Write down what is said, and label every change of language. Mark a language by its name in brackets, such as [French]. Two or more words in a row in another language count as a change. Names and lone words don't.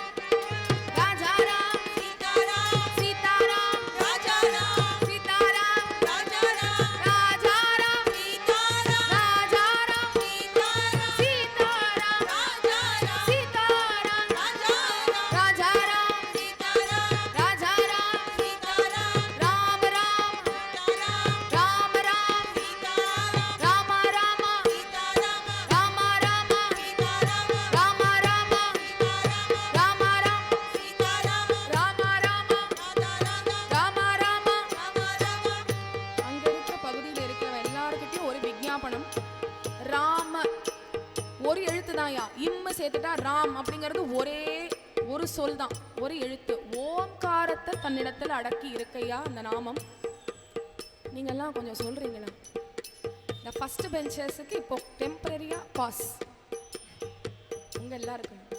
[Hindi] सीताराम सीताराम राजा राम सीताराम राजा राम राजा राम सीताराम राजा राम सीताराम सीताराम राजा राम सीताराम राजा राम राजा राम सीताराम राजा राम सीताराम राम राम राम राम सीताराम राम राम सीताराम राम राम सीताराम राम राम सीताराम राम राम [Tamil] सीताराम राम राम ராம ராம அங்க இருக்கிற பகுதியில் இருக்கிற எல்லார்கிட்டயும் ஒரு விஞ்ஞாபனம் ராம ஒரு எழுத்து தான்யா இம்மு சேர்த்துட்டா ராம் அப்படிங்கிறது ஒரே ஒரு சொல் தான் ஒரு எழுத்து ஓம்காரத்தை தன்னிடத்தில் அடக்கி இருக்கையா அந்த நாமம் நீங்கெல்லாம் கொஞ்சம் சொல்றீங்களா இந்த [English] first benchers [Tamil] இப்போ [English] temporary pass [Tamil] உங்க எல்லாருக்கும்